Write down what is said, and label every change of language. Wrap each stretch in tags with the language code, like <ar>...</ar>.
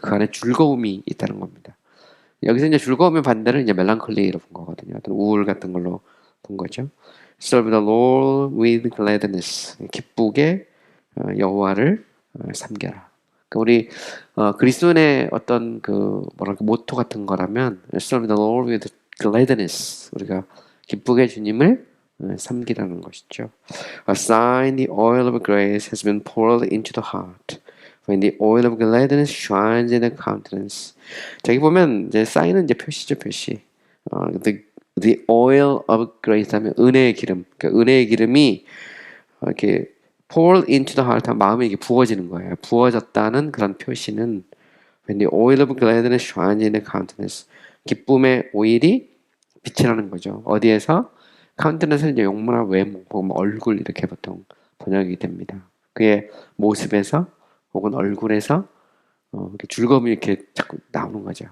<ko>그 안에 즐거움이 있다는 겁니다. 여기서 이제 즐거움의 반대를 이제 멜랑콜리로 본 거거든요. 어떤 우울 같은 걸로 본 거죠.</ko> <en>Serve the Lord with gladness.</en> <ko>기쁘게 여호와를 섬겨라. 그러니까 우리 그리스도인의 어떤 뭐랄까 모토 같은 거라면</ko> <en>Serve the Lord with gladness.</en> <ko>우리가 기쁘게 주님을 섬기라는 것이죠.</ko> <en>A sign the oil of grace has been poured into the heart. When the oil of gladness shines in the countenance.</en> <ko>저기 보면 이제 사인은 이제 표시죠, 표시.</ko> <en>The oil of grace</en> <ko>하면 은혜의 기름. 그러니까 은혜의 기름이 이렇게</ko> <en>poured into the heart</en> <ko>하면 마음에 이게 부어지는 거예요. 부어졌다는 그런 표시는</ko> <en>When the oil of gladness shines in the countenance.</en> <ko>기쁨의 오일이 빛이 나는 거죠. 어디에서? countenance는 이제 용모나 외모, 혹은 얼굴 이렇게 보통 번역이 됩니다. 그의 모습에서 혹은 얼굴에서 이렇게 즐거움이 이렇게 자꾸 나오는 거죠.</ko>